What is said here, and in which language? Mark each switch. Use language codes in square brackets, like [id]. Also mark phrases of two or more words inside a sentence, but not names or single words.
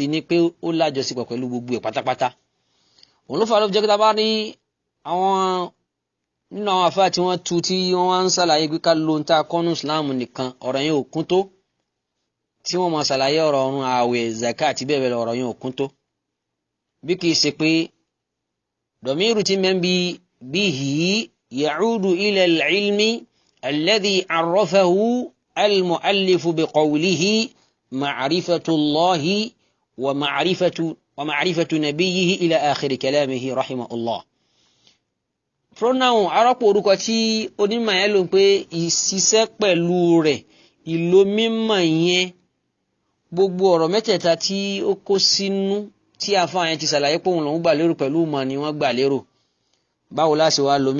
[yo] ni pé ó lájọsípọ̀ pẹ̀lú gbogbo ẹ̀ pátápátá òun ló fà ló jẹ́ pé tá a bá rí àwọn nínú àwọn àfáà tí wọ́n tu tí wọ́n wá ń ṣàlàyé pé ká lo ta kọ́nù Ìsìláàmù nìkan ọ̀rọ̀ yẹn ò kún tó tí wọ́n máa ṣàlàyé ọ̀rọ̀ ọ̀run ààwẹ̀ zakat àti bẹ́ẹ̀ bẹ́ẹ̀ lọ ọ̀rọ̀ yẹn ò kún tó bí kìí ṣe pé dọ̀míìrù tí mẹ́ ń bi bihi [ar] يعود إلى العلم الذي عرفه المؤلف بقوله معرفة الله ومعرفة نبيه إلى آخر كلامه رحمه الله. [yo] pronoun arọ́pò orúkọ tí onímọ̀ yẹn lò pé ìṣiṣẹ́ pẹ̀lú rẹ̀ ìlò mímọ̀ yẹn gbogbo ọ̀rọ̀ mẹ́tẹ̀ẹ̀ta tí ó kó sínú tí àfáà yẹn ti ṣàlàyé pé òun lòún gbà lérò pẹ̀lú ìmọ̀ ni wọ́n gbà lérò báwo láṣẹ wá lo